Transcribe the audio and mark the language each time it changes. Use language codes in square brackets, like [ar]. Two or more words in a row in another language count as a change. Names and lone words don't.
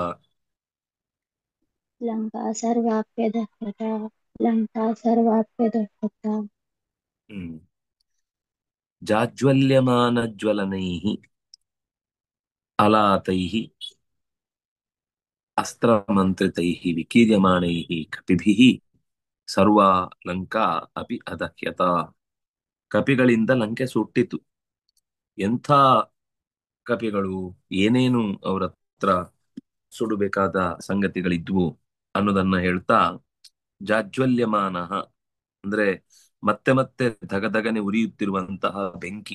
[sa] लङ्का सर्वाप्यदह्यता लङ्का सर्वाप्यदह्यता जाज्वल्यमानज्वलनैः अलातैः अस्त्रमन्त्रितैः विकीर्यमाणैः कपिभिः ಸರ್ವಾ ಲಂಕಾ ಅಪಿ ಅದಹ್ಯತ. [kn] ಕಪಿಗಳಿಂದ ಲಂಕೆ ಸುಟ್ಟಿತು. ಎಂಥ ಕಪಿಗಳು, ಏನೇನು ಅವರ ಹತ್ರ ಸುಡಬೇಕಾದ ಸಂಗತಿಗಳಿದ್ವು ಅನ್ನೋದನ್ನ ಹೇಳ್ತಾ, ಜಾಜ್ವಲ್ಯಮಾನ ಅಂದ್ರೆ ಮತ್ತೆ ಮತ್ತೆ ಧಗಧಗನೆ ಉರಿಯುತ್ತಿರುವಂತಹ ಬೆಂಕಿ.